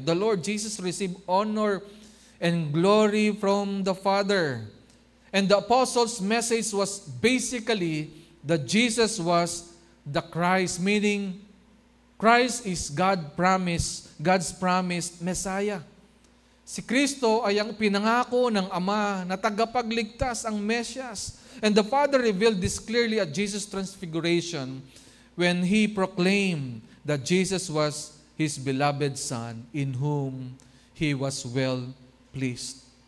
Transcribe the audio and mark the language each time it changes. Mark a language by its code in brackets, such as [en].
[en] The Lord Jesus received honor and glory from the Father. And the apostles' message was basically that Jesus was the Christ, meaning Christ is God's promised Messiah. [tl] Si Kristo ay ang pinangako ng Ama na tagapagligtas, ang Mesyas. [en] And the Father revealed this clearly at Jesus' transfiguration when He proclaimed that Jesus was His beloved Son in whom He was well pleased.